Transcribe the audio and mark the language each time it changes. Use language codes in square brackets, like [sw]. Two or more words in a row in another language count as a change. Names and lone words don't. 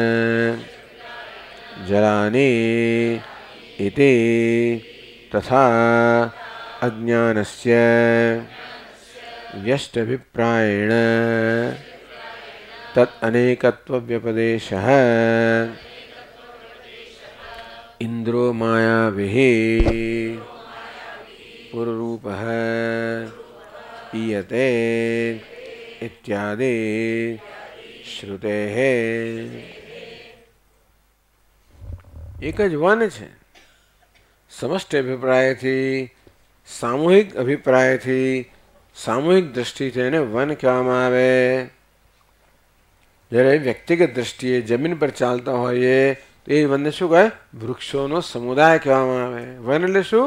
[sa] जलानि इति तथा अज्ञानस्य व्यष्टभिप्रायेण तत् अनेकत्व व्यपदेशः इंद्रो मायाभिः पुररूपः ईयते इत्यादि श्रुतेः. [gu] एक જ વન છે. સમષ્ટિ અભિપ્રાયથી, સામૂહિક અભિપ્રાયથી, સામૂહિક દ્રષ્ટિથી એને વન કહેવામાં આવે. જ્યારે વ્યક્તિગત દ્રષ્ટિએ જમીન પર ચાલતા હોઈએ તો એ વનને શું કહે? વૃક્ષોનો સમુદાય કહેવામાં આવે. વન એટલે શું?